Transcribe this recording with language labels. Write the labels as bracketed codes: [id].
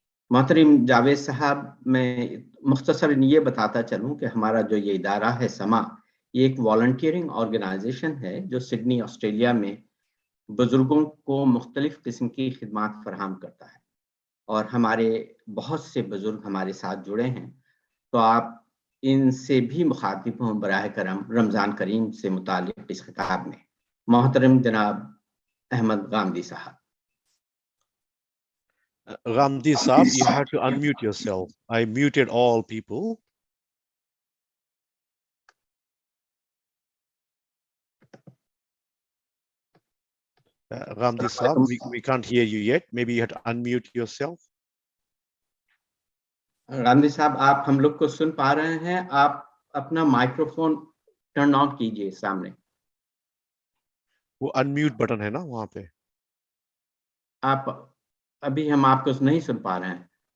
[hi] मोहतरम जावेद साहब, मैं मुख्तसरन ये बताता चलूँ कि हमारा जो ये इदारा है समा, ये एक वॉलंटियरिंग ऑर्गेनाइजेशन है जो सिडनी ऑस्ट्रेलिया में बुजुर्गों को मुख्तलिफ किस्म की खिदमात फराहम करता है और हमारे बहुत से बुजुर्ग हमारे साथ जुड़े हैं. तो आप इनसे भी मुखातिब हों बराह करम रमज़ान करीम से मुतालिक इस खिताब में. मोहतरम जनाब अहमद गामदी साहब. [en] Ghamidi Saab, you have to unmute yourself. I muted all people. Ghamidi Saab, we can't hear you yet. Maybe you have to unmute yourself. [hi] गामदी साहब, आप हम लोग को सुन पा रहे हैं? आप अपना माइक्रोफोन टर्न ऑन कीजिए सामने. वो अनम्यूट बटन है ना वहां पे. आप अभी हम आपको नहीं सुन पा रहे हैं.